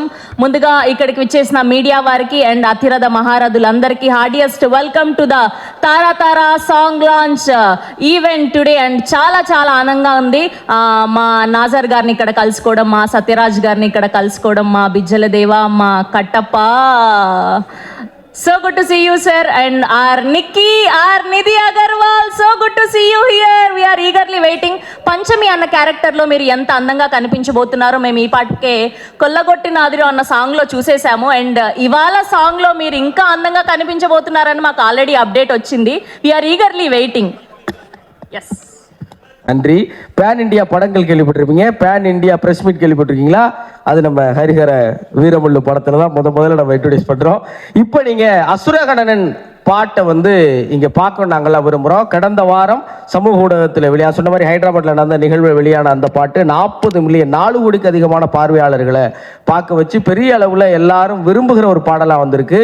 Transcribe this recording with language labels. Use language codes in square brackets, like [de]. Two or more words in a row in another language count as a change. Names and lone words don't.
[te] ముందుగా ఇక్కడికి విచ్చేసిన మీడియా వారికి అండ్ అతిరథ మహారథులందరికీ [en] heartiest welcome to the Tara Tara song launch event today. [te] అండ్ చాలా చాలా ఆనందంగా ఉంది మా నాజర్ గారిని ఇక్కడ కలుసుకోవడం, మా సత్యరాజ్ గారిని ఇక్కడ కలుసుకోవడం, మా బిజ్జల దేవ, మా కట్టప్ప. [en] So good to see you, sir, and our Nikki, our Nidhi Agarwal. So good to see you here. We are eagerly waiting. [te] పంచమి అన్న క్యారెక్టర్లో మీరు ఎంత అందంగా కనిపించబోతున్నారో మేము ఈ పాటికే కొల్లగొట్టిన ఆదిలో అన్న సాంగ్లో చూసేసాము. అండ్ ఇవాళ సాంగ్లో మీరు ఇంకా అందంగా కనిపించబోతున్నారని మాకు [en] already update [te] వచ్చింది. [en] we are eagerly waiting. yes, [ta] நன்றி. [en] pan India [ta] படங்கள் கேள்விப்பட்டிருப்பீங்க, [en] pan India press meet [ta] கேள்விப்பட்டிருக்கீங்களா? அது நம்ம ஹரிஹர வீரமல்லு படத்துல தான் முதல்ல நம்ம இன்ட்ரோடியூஸ் பண்றோம். இப்போ நீங்க அசுரகணனன் பாட்டை இங்க பார்க்க நாங்கெல்லாம் விரும்புகிறோம். கடந்த வாரம் சமூக ஊடகத்தில் சொன்ன மாதிரி ஹைதராபாத்தில் நடந்த நிகழ்வு வெளியான அந்த பாட்டு 40 மில்லியன் 4 கோடிக்கு அதிகமான பார்வையாளர்களை பார்க்க வச்சு பெரிய அளவில் எல்லாரும் விரும்புகிற ஒரு பாடலாக வந்திருக்கு.